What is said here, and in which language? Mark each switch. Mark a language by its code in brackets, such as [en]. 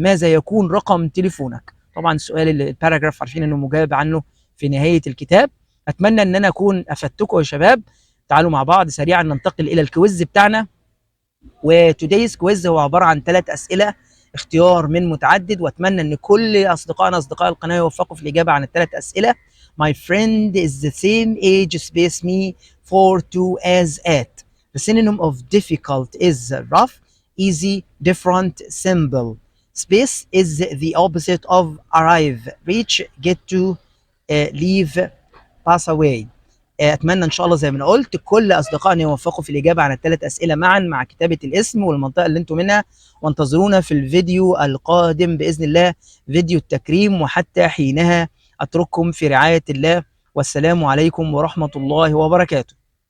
[ar] ماذا يكون رقم تليفونك؟ طبعا سؤال الباراجراف عارفين انه مجاوب عنه في نهايه الكتاب. اتمنى ان انا اكون افدتكم يا شباب. تعالوا مع بعض سريعا ننتقل الى الكويز بتاعنا. وتودay's كويز هو عباره عن 3 اسئله اختيار من متعدد، واتمنى ان كل اصدقائنا اصدقاء القناه يوفقوا في الاجابه عن الثلاث اسئله. [en] My friend is the same age space me for to as at. The synonym of difficult is rough, easy, different, simple. Space is the opposite of arrive, reach, get to, leave, pass away. [ar] اتمنى ان شاء الله زي ما انا قلت كل اصدقائنا يوفقوا في الاجابه عن الثلاث اسئله معا مع كتابه الاسم والمنطقه اللي انتم منها، وانتظرونا في الفيديو القادم باذن الله، فيديو التكريم. وحتى حينها اترككم في رعايه الله، والسلام عليكم ورحمه الله وبركاته.